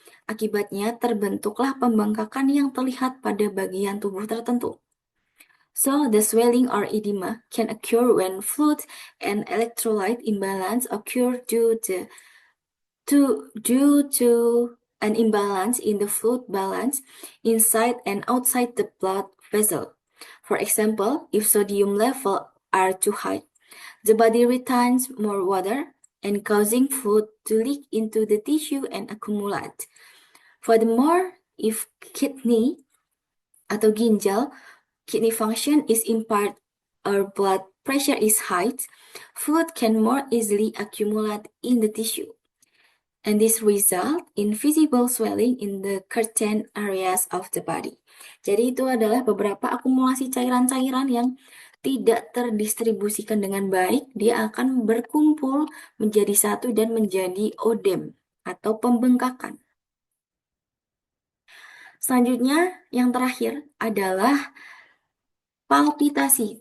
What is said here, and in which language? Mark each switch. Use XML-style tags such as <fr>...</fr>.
<id>Akibatnya terbentuklah pembengkakan yang terlihat pada bagian tubuh tertentu.</id> <en>So, the swelling or edema can occur when fluid and electrolyte imbalance occur due to an imbalance in the fluid balance inside and outside the blood vessel. For example, if sodium levels are too high, the body retains more water and causing fluid to leak into the tissue and accumulate. Furthermore, if kidney</en> <id>atau ginjal,</id> <en>kidney function is impaired or blood pressure is high, fluid can more easily accumulate in the tissue. And this result in visible swelling in the certain areas of the body.</en> <id>Jadi itu adalah beberapa akumulasi cairan-cairan yang tidak terdistribusikan dengan baik, dia akan berkumpul menjadi satu dan menjadi odem atau pembengkakan. Selanjutnya, yang terakhir adalah palpitasi.</id>